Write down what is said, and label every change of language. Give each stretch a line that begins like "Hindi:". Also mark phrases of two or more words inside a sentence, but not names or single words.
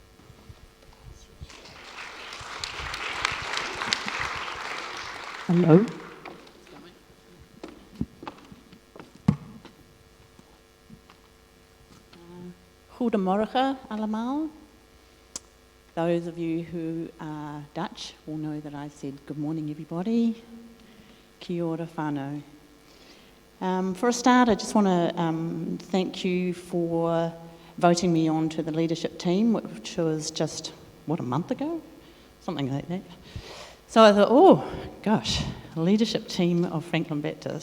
English: Hello.
Dutch: Goedemorgen allemaal.
English: Those of you who are Dutch will know that I said good morning, everybody.
Māori: Kia ora whānau.
English: For a start, I just want to thank you for voting me on to the leadership team, which was just, a month ago? Something like that. So I thought, oh, gosh, a leadership team of Franklin Baptist.